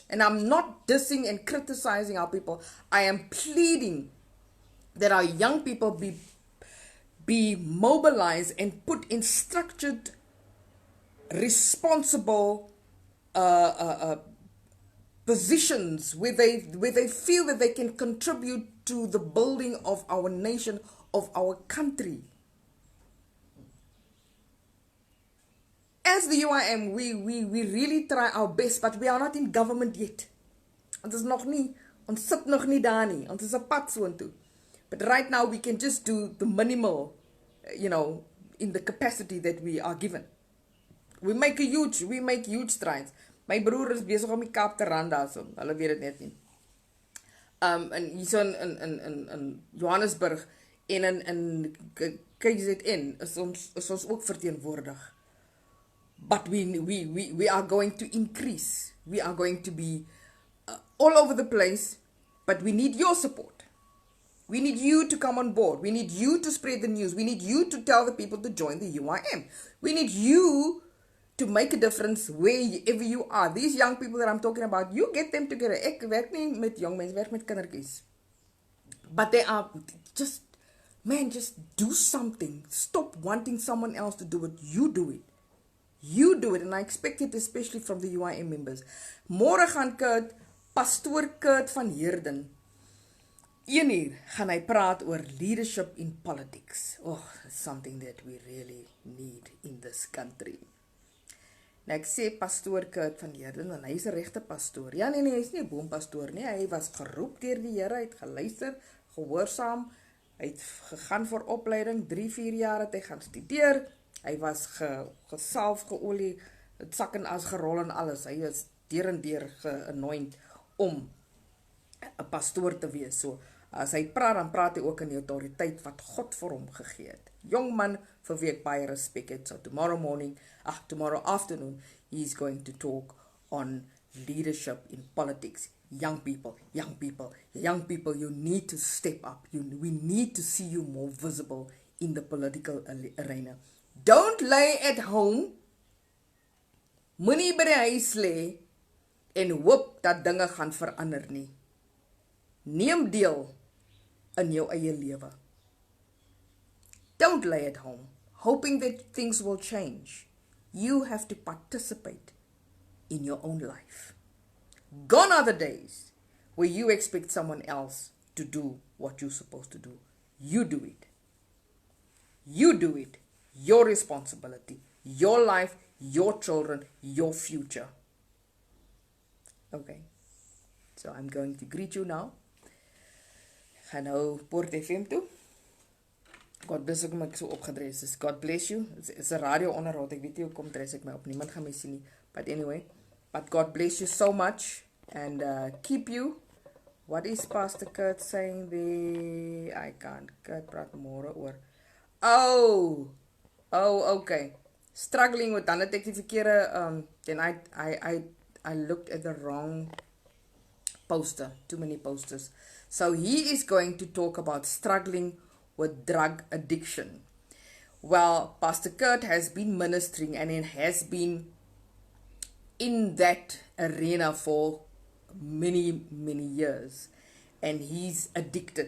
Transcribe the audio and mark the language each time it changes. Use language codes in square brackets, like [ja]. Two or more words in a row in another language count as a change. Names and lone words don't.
[en] And I'm not dissing and criticizing our people. I am pleading that our young people be mobilized and put in structured, responsible positions where they feel that they can contribute to the building of our nation, of our country. As the UIM, we really try our best, but we are not in government yet. [af] Ons is nog nie, ons sit nog nie daar nie, ons is 'n pad soontoe. [en] But right now we can just do the minimal, in the capacity that we are given. We make huge strides. [af] My broer is besig om die Kaap te ran daarso. Hulle weet dit net nie. En hierso in Johannesburg en in KZN is ons ook verteenwoordig. [en] But we are going to increase. We are going to be all over the place, but we need your support. We need you to come on board. We need you to spread the news. We need you to tell the people to join the UIM. We need you to make a difference wherever you are. These young people that I'm talking about, you get them together. [af] Ek werk nie met jong mense, werk met kindertjies. [en] But they are just do something. Stop wanting someone else to do it. You do it. You do it, and I expect it especially from the UIM members. [af] Môre gaan Pastoor Kurt van Heerden 1 uur gaan hy praat oor [en] leadership in politics. Oh, it's something that we really need in this country. [af] Nou ek sê Pastoor Kurt van Heerden, en hy is 'n regte pastoor. Ja, nee, hy is nie 'n boompastoor nie. Hy was geroep deur die Here, hy het geluister, gehoorsaam, hy het gegaan vir opleiding, 3-4 jaar het hy gaan studeer. Hy was gesalf, geolie, het sak en as gerol en alles. Hy is deur en deur geanoint om 'n pastoor te wees. So, as hy praat, dan praat hy ook in die autoriteit wat God vir hom gegee het. Jong man vir wie ek baie respek het. [en] So tomorrow afternoon, he's going to talk on leadership in politics. Young people, you need to step up. We need to see you more visible in the political arena. Don't lay at home, [af] moenie by die huis lê en hoop dat dinge gaan verander nie. Neem deel in jou eie lewe. [en] Don't lay at home, hoping that things will change. You have to participate in your own life. Gone are the days where you expect someone else to do what you're supposed to do. You do it. You do it. Your responsibility. Your life, your children, your future. Okay. So I'm going to greet you now. [af] Ek gaan nou Port FM toe. [en] God bless [af] ek my so opgedres is. [en] God bless you. It's a radio onderhoud. [af] Ek weet nie hoekom dress ek my op. Niemand gaan my sien nie. [en] But anyway, but God bless you so much and keep you. What is Pastor Kurt saying there? I can't. [af] Kurt praat môre oor. [en] Oh, okay. Struggling with [af] dan het ek die verkeerde [en] then I looked at the wrong poster. Too many posters. So he is going to talk about struggling with drug addiction. Well, Pastor Kurt has been ministering and it has been in that arena for many years, and he's addicted.